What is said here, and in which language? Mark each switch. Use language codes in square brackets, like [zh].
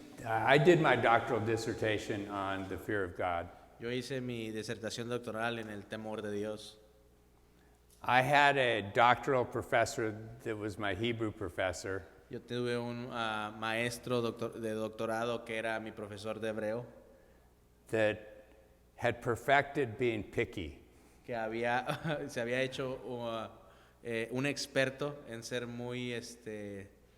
[en] I did my doctoral dissertation on the fear of God. [es] Yo hice mi disertación doctoral en el temor de Dios. [en] I had a doctoral professor that was my Hebrew professor, [es] Yo tuve un maestro de doctorado que era mi profesor de hebreo, [en] that had perfected being picky. [es] que se había hecho un experto en ser muy exigente.